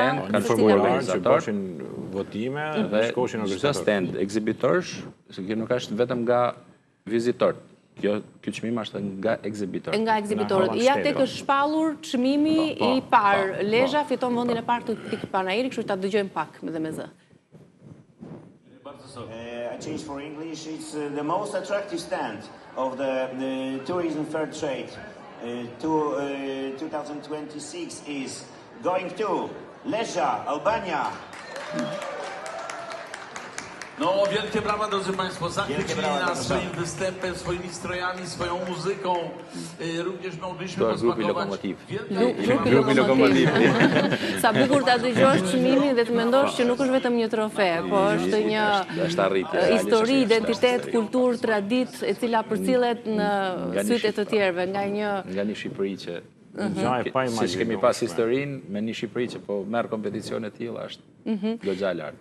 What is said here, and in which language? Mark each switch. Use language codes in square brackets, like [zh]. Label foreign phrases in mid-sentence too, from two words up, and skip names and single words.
[sq] kanë formular që bëshin votime dhe shkoshin organizatorë. Çdo stand ekzibitorsh, se kjo nuk është vetëm nga vizitorët. Kjo çmim është nga ekzibitorët. Nga ekzibitorët. Ja tek është shpallur çmimi i parë. Lezha fiton vendin e parë të këtij panajiri, kështu ta dëgjojmë pak dhe me zë. [en] I change for English. It's the most attractive stand of the tourism fair trade. 2026 is going to Lezja, Albania. [pl] No, wielkie brawa, drodzy Państwo, zachwycili nas swoim występem, swoimi strojami, swoją muzyką. Również mogliśmy posmakować. [sq] Grupi Lokomotiv. Sa bukur ta dëgjosh çmimin dhe të mendosh që nuk është vetëm një trofe, po është një histori, identitet, kulturë, traditë e cila përcillet në sytë të tjerëve nga një Shqipëri që si kemi pas historinë me një Shqipëri që po merr kompeticione të tilla është goxha lart.